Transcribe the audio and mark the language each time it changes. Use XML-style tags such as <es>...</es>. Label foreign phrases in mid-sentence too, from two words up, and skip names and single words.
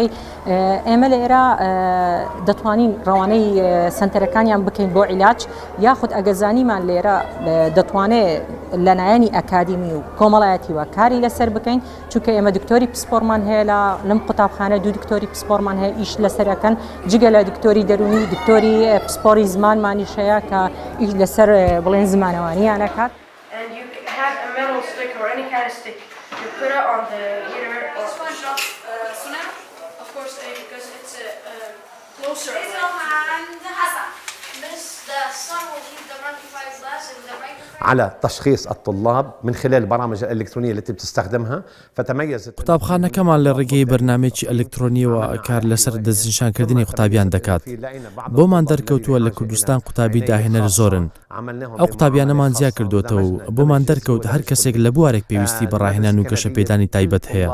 <ckb>ئێمە لێرە دەتوانین ڕەوانەی سنتەرەکانیان بکەین بۆ عیلاج، یاخود ئەگەزانیمان لێرە دەتوانێت لەلایەنی ئەکادیمی و کۆمەڵایەتیوە کاری لەسەر بکەین، چونکە ئێمە دکتۆری پسپۆرمان هەیە لەم قوتابخانە، 2 دکتۆری پسپۆرمان هەیە ئیش لەسەرەکەن، جگە لە دکتۆری دەرونی دکتۆری پسپۆری زمانمانیش هەیە کە ئیش لەسەر بڵێن زمانەوانیان ئەکات.</ckb> <ar>على تشخيص الطلاب من خلال البرامج الإلكترونية التي بتستخدمها فتميزت.</ar> <ckb>قوتابخانەکەمان لە ڕێگەی بەرنامێکی ئەلکترۆنیەوە کار لەسەر دەستنیشانکردنی قوتابیان دەکات. بۆمان دەرکەوتووە لە کوردستان قوتابی داهێنەر زۆرن. ئەو قوتابیانەمان زیاد کردوتەوە و بۆمان دەرکەوت هەر کەسێک لە بوارێک پێویستی بەڕاهێنان و گەشەپێدانی تایبەت هەیە.</ckb>